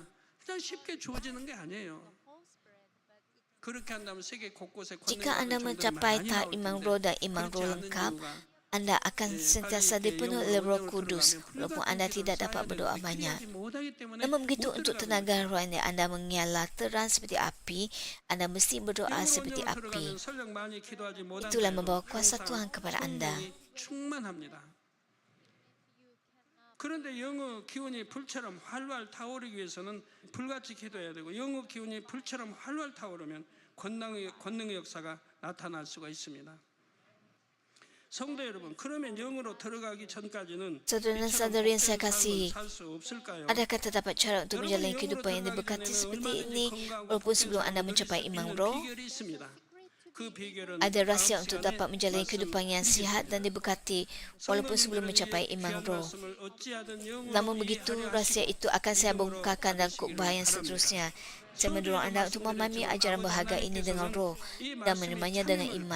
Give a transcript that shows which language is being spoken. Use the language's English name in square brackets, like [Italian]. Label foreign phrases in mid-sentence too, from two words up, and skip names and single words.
[Malay] Jika anda mencapai tahap iman roh dan iman roh lengkap, anda akan sentiasa dipenuhi oleh Roh Kudus walaupun anda tidak dapat berdoa banyak. Namun begitu, untuk tenaga rohani anda menyala terang seperti api, anda mesti berdoa seperti api. Itulah membawa kuasa Tuhan kepada anda. [Korean] 그런데 영의 기운이 불처럼 활활 타오르기 위해서는 불같이 기도해야 되고 영의 기운이 불처럼 활활 타오르면 권능의 역사가 나타날 수가 있습니다. 성도 여러분, 그러면 영으로 들어가기 전까지는 [Malay] Saudara-saudari yang saya kasihi, [Korean] 살수 없을까요? [Malay] adakah terdapat cara untuk menjalani kehidupan yang diberkati seperti ini walaupun sebelum anda mencapai iman roh? [Korean] 비결이 있습니다. 그 비결은 [Malay] Ada rahsia untuk dapat menjalani kehidupan yang sihat dan diberkati walaupun sebelum mencapai iman roh. Namun begitu, rahsia itu akan saya bongkarkan dalam khutbah yang seterusnya. Saya mendorong anda untuk memahami ajaran berharga ini dengan roh dan menerimanya dengan iman.